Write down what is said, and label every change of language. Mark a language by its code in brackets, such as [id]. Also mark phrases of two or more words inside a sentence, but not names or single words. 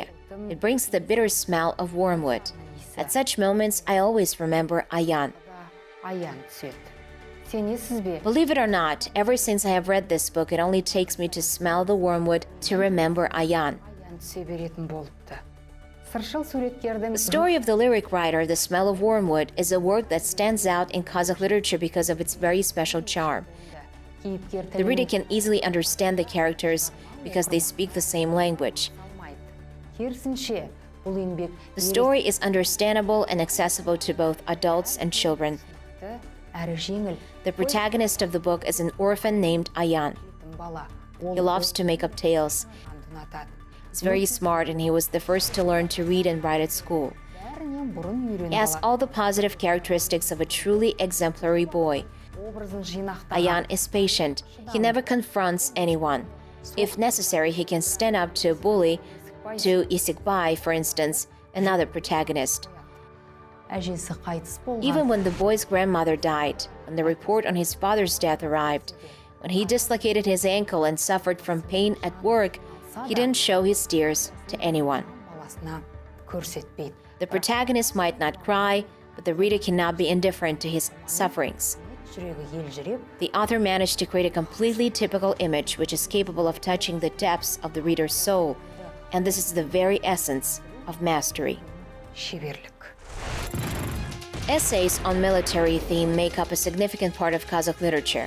[en] It brings the bitter smell of wormwood. At such moments, I always remember Ayan. Believe it or not, ever since I have read this book, it only takes me to smell the wormwood to remember Ayan. [kk] Сыршыл суреткердің [en] The story of the lyric writer, The Smell of Wormwood, is a work that stands out in Kazakh literature because of its very special charm. [kk] кейіпкер [en] The reader can easily understand the characters because they speak the same language. [kk] керісінше бұл еңбек [en] The story is understandable and accessible to both adults and children. [kk] әрі жеңіл. [en] The protagonist of the book is an orphan named Ayan. [kk] Бала [en] He loves to make up tales. [kk] ұнатады. [en] He's very smart and he was the first to learn to read and write at school. [kk] Бәрінен бұрын [en] He [kk] үйреніп [en] has [kk] алады. [en] all the positive characteristics of a truly exemplary boy. [kk] Образын жинақтаған. [en] Ayan is patient. He never confronts anyone. If necessary, he can stand up to a bully, to Yesikbai, for instance, another protagonist. [kk] Әжесі қайтыс болған. [en] Even when the boy's grandmother died, when the report on his father's death arrived, when he dislocated his ankle and suffered from pain at work, he didn't show his tears to anyone. [kk] баласына көрсетпейді. [en] The protagonist might not cry, but the reader cannot be indifferent to his sufferings. [kk] жүрегі елжіреп, [en] The author managed to create a completely typical image which is capable of touching the depths of the reader's soul, and this is the very essence of mastery. [kk] шеберлік. [en] Essays on military theme make up a significant part of Kazakh literature.